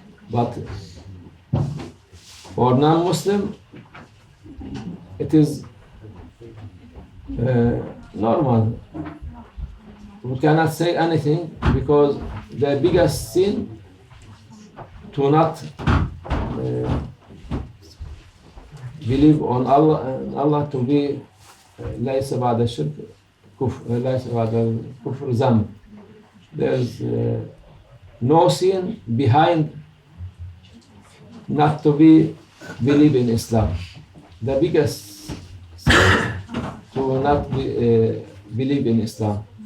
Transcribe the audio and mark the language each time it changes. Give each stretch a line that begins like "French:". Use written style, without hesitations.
English: But for non-Muslim, it is normal. We cannot say anything because the biggest sin to not believe on Allah, and Allah to be
Arabic: ليس بعد الشرك كفر ليس بعد الكفر ذنب.
English: There's no sin behind not to believe in Islam. The biggest sin to not believe in Islam.